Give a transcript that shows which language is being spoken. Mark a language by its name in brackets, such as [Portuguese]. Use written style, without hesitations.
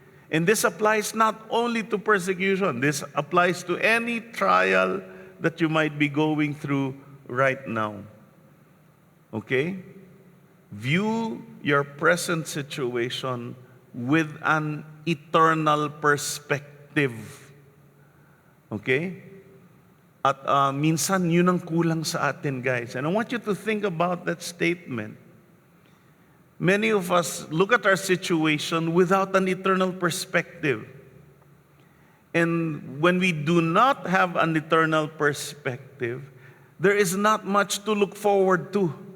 [English] And this applies not only to persecution, this applies to any trial that you might be going through right now. Okay? View your present situation with an eternal perspective. Okay? [Filipino] At minsan, yun ang kulang sa atin, guys. [English] And I want you to think about that statement. Many of us look at our situation without an eternal perspective. And when we do not have an eternal perspective, there is not much to look forward to.